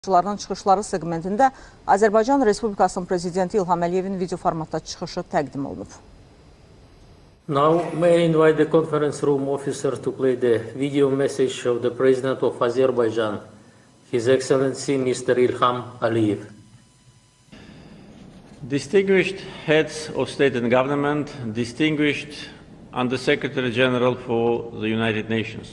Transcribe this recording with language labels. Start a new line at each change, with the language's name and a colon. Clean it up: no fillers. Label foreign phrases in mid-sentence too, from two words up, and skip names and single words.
Azerbaijani: Oxucularının çıxışları segmentində Azərbaycan Respublikasının Prezidenti İlham Əliyevin video formatda çıxışı təqdim olunub.
English: Now, may I invite the conference room officer to play the video message of the President of Azerbaijan, His Excellency Mr. İlham Əliyev. Distinguished heads of state and government, distinguished Under-Secretary General for the United Nations.